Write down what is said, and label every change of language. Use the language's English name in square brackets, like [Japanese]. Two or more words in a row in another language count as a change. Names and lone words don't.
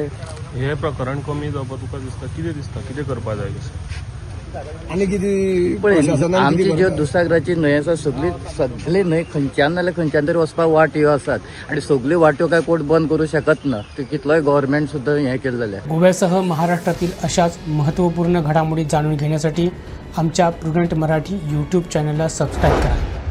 [Konkani] हे प्रकरण कमी जावपा तुका दिसता कितें करपा जाय कशें आणि किती आमची ज्यो दुसागराची न्हंय आसा सगळी न्हंय खंयच्यान नाल्यार खंयच्यान तरी वचपाक वाट ह्यो आसात आणि सगळी वाट्यो काय कोण बंद करूं शकत ना ते कितलोय गव्हर्नमेंट सुद्दां हें केलें जाल्यार [Marathi] गोव्यासह महाराष्ट्रातील अशाच महत्त्वपूर्ण घडामोडी जाणून घेण्यासाठी आमच्या प्रुडंट मराठी यूट्यूब चॅनलला सबस्क्राईब करा।